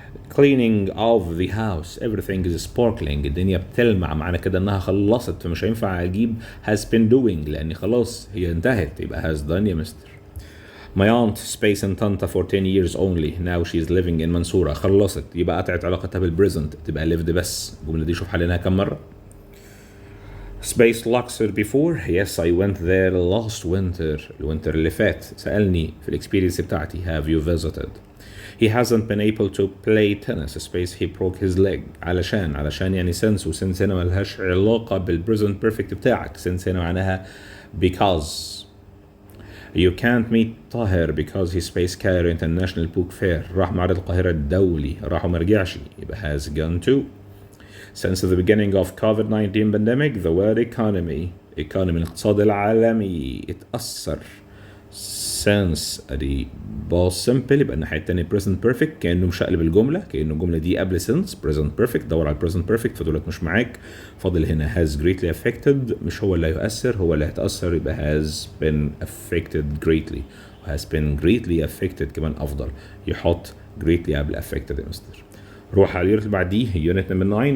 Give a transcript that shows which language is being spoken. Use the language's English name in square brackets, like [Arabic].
[English] Cleaning of the house. Everything is sparkling. [Arabic] الدنيا بتلمع. معنى كده انها خلصت فمش هينفع اجيب has been doing لان خلاص هي انتهت يبقى [English] has done [Arabic] يا مستر. [English] My aunt space in Tanta for 10 years only. Now she's living in منصورة. [Arabic] خلصت يبقى قطعت علاقتها بالبريزنت تبقى lived بس. الجملة دي شوف حليناها كم مرة. [English] Space Luxor before. Yes I went there last winter. [Arabic] الوينتر اللي فات. سألني في الاكسبيرينس بتاعتي [English] have you visited. He hasn't been able to play tennis. Space he broke his leg. [Arabic] علشان يعني since وsince هنا ملهاش علاقة بالpresent perfect بتاعك. since هنا معناها [English] because. You can't meet طاهر because he space Cairo International Book Fair. [Arabic] راح معرض القاهرة الدولي. راح وما رجعش يبقى [English] has gone to. Since the beginning of COVID-19 pandemic the word economy [Arabic] الاقتصاد العالمي اتأثر. since ادي باص simple يبقى الناحية التانية present perfect كأنه مشقلب الجملة كأنه الجملة دي قبل since present perfect. دور على present perfect فدولت مش معاك. فاضل هنا has greatly affected. مش هو اللي هيؤثر هو اللي هيتأثر يبقى [English] has been affected greatly. has been greatly affected [Arabic] كمان أفضل. يحط greatly قبل affected يا مستر. روح على اليونت اللي بعديه يونت نمبر 9.